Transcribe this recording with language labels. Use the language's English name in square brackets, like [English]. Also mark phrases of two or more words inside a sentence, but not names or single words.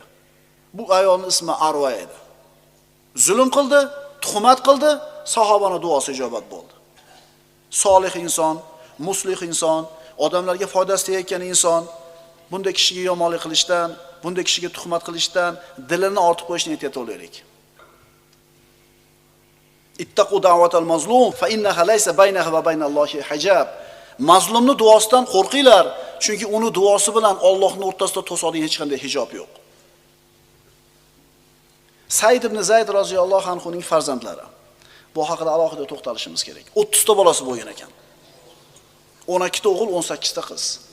[Uzbek] Bu ayolning ismi Arva edi. Zulm qildi, tuhmat qildi, sahobaning duosi ijobat bo'ldi. Solih inson, muslih inson, odamlarga foydasi tegayotgan inson bunday kishiga yomonlik qilishdan, bunday kishiga tuhmat qilishdan dilini ortib qo'yishni aytaylik. [Arabic] اتقوا دعوة المظلوم فإنها ليس بينها وبين الله حجاب. [Uzbek] Mazlumning duosidan qo'rqinglar, chunki uni duosi bilan Allohning o'rtasida to'sadigan hech qanday hijob yo'q. Said ibn Zayd roziyallohu anhuning farzandlari. Bu haqida alohida to'xtalishimiz kerak. 30 ta bolasi bo'lgan ekan. 12 ta o'g'il, 18 ta qiz.